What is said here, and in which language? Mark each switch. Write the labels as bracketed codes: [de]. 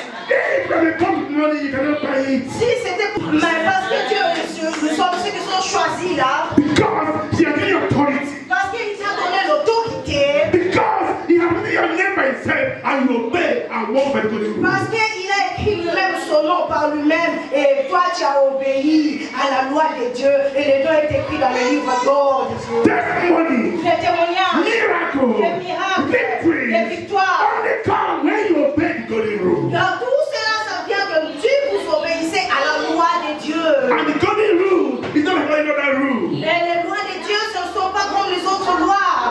[en] If when it comes to money, you cannot buy it. [fr] Si c'était pour... Mais parce que Dieu, nous sommes ceux qui sont choisis là. [en] Because he has given you authority. [fr] Parce qu'il t'a donné l'autorité. [en] Because he has given your name by himself and you obey and walk by the golden rule. [fr] Parce qu'il a écrit lui-même son nom par lui-même. Et toi, tu as obéi à la loi de Dieu. Et le nom est écrit dans le livre d'or de Dieu. [en] Testimony, [fr] Les témoignages, [en] miracle, [fr] les miracles, [en] victory, [fr] les victoires. [en] only come when you obey the golden rule. [fr] Dans tout cela, ça vient de Dieu. Vous obéissez à la loi de Dieu. [en] And the golden rule is not like any other rule. [fr] Et les lois de Dieu, ce ne sont pas comme les autres lois.